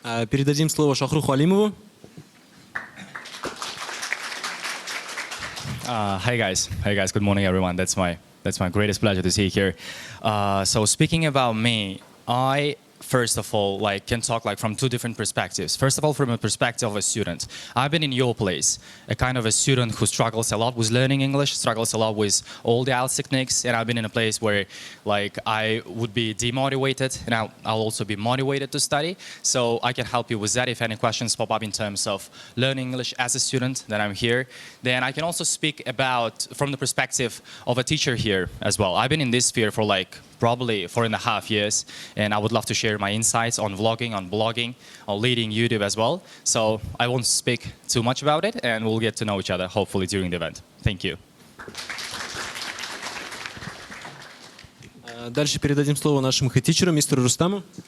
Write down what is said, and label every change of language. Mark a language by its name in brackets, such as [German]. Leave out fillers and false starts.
[Russian] Передадим слово Шохруху Олимову. [English] Hey guys, good morning everyone. That's my greatest pleasure to see you here. So speaking about me, I first of all can talk from two different perspectives. First of all, from a perspective of a student. I've been in your place, a kind of a student who struggles a lot with learning English, struggles a lot with all the IELTS techniques, and I've been in a place where I would be demotivated, and I'll also be motivated to study. So I can help you with that if any questions pop up in terms of learning English as a student, then I'm here. Then I can also speak about from the perspective of a teacher here as well. I've been in this sphere for probably 4.5 years, and I would love to share my insights on vlogging, on blogging, on leading YouTube as well. So I won't speak too much about it, and we'll get to know each other hopefully during the event. Thank you. [Russian] Дальше передадим слово нашему хед-тичеру, мистеру Рустаму.